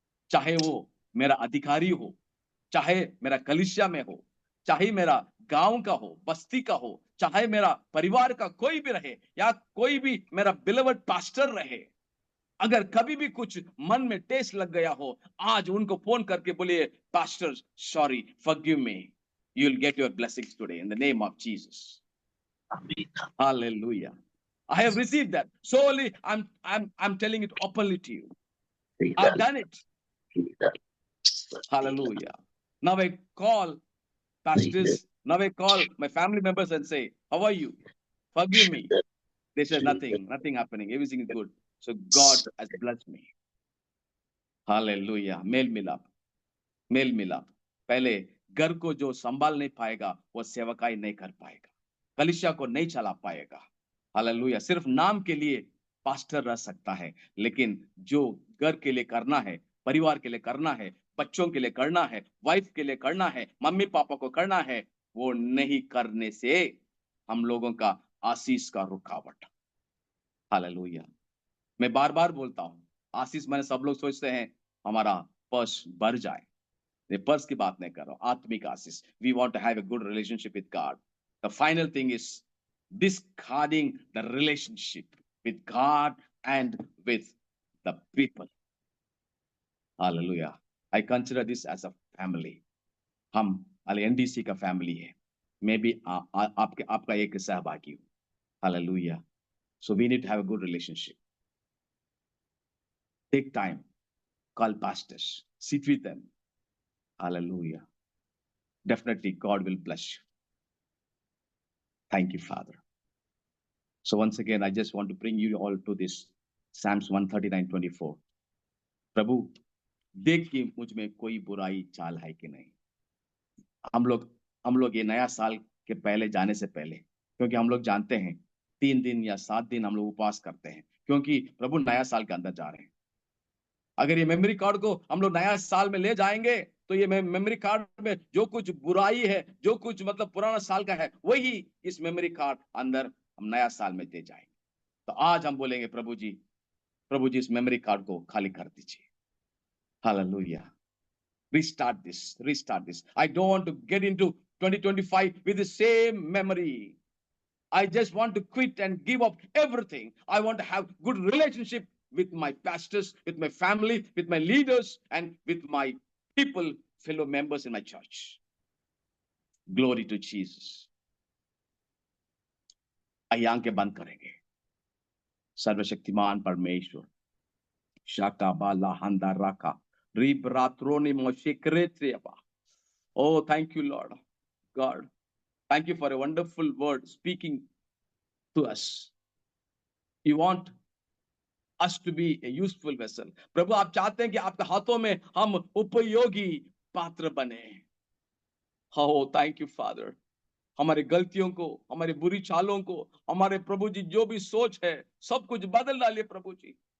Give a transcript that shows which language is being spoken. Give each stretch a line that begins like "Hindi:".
Hindi: चाहे वो मेरा अधिकारी हो, चाहे मेरा कलीसिया में हो, चाहे मेरा गांव का हो, बस्ती का हो, चाहे मेरा परिवार का कोई भी रहे, या कोई भी मेरा बिलवड पास्टर रहे। अगर कभी भी कुछ मन में टेस्ट लग गया हो, आज उनको फोन करके बोलिए,
English: Pastor sorry, forgive me, you will get your blessings today in the name of Jesus. Hallelujah. I have received that. Solely I'm telling it openly to you. I've done it. Hallelujah. Now I call pastors, now I call my family members and say, how are you? Forgive me. They said nothing happening. Everything is good. So God has blessed me. Hallelujah.
Hindi: Mail milap. Mail मिलाप। पहले घर को जो संभाल नहीं पाएगा वो सेवकाई नहीं कर पाएगा, कलीसिया को नहीं चला पाएगा। हालेलुया। सिर्फ नाम के लिए पास्टर रह सकता है, लेकिन जो घर के लिए करना है, परिवार के लिए करना है, बच्चों के लिए करना है, वाइफ के लिए करना है, मम्मी पापा को करना है, वो नहीं करने से हम लोगों का आशीष का रुकावट। हालेलुया। मैं बार बार बोलता हूं, आशीष मैंने सब लोग सोचते हैं हमारा पर्स भर जाए। ये पर्स की बात नहीं कर रहा हूं, आत्मिक आशीष।
English: We want to have a good relationship with God. The final thing is discarding the relationship with God and with the people. Hallelujah. I consider this as a family.
Hindi: हम एनडीसी का family है। मैं भी आपका एक सहभागी हूँ।
English: Hallelujah. So we need to have a good relationship. Take time, call pastors, sit with them. Hallelujah. Definitely God will bless you. Thank you, Father. So once again, I just want to bring you all to this Psalms 139:24.
Hindi: प्रभु, देख कि मुझ में कोई बुराई चाल है कि नहीं। हम लोग ये नया साल के पहले जाने से पहले, क्योंकि हम लोग जानते हैं 3 दिन या 7 दिन हम लोग उपवास करते हैं, क्योंकि प्रभु नया साल के अंदर जा रहे हैं। अगर ये मेमोरी कार्ड को हम लोग नया साल में ले जाएंगे, तो ये मेमोरी कार्ड में जो कुछ बुराई है, जो कुछ मतलब पुराना साल का है, वही इस मेमोरी कार्ड अंदर हम नया साल में दे जाएंगे। तो आज हम बोलेंगे, प्रभु जी इस मेमोरी कार्ड को खाली कर दीजिए।
English: Hallelujah. Restart this. I don't want to get into 2025 with the same memory. I just want to quit and give up everything. I want to have good relationship with my pastors, with my family, with my leaders, and with my people, fellow members in my church. Glory to Jesus.
Hindi: आइए आंखें बंद करेंगे। सर्वशक्तिमान परमेश्वर, शाका बाला हंदा राका rib रात्रोनी मोशिक्रेत्रियबा।
English: Oh, thank you, Lord God. Thank you for a wonderful word speaking to us. You want us to be a useful vessel.
Hindi: प्रभु, आप चाहते हैं कि आपके हाथों में हम उपयोगी पात्र बने।
English: Oh, thank you, Father.
Hindi: हमारे गलतियों को, हमारे बुरी चालों को, हमारे प्रभु जी जो भी सोच है, सब कुछ बदल डालिए प्रभु जी।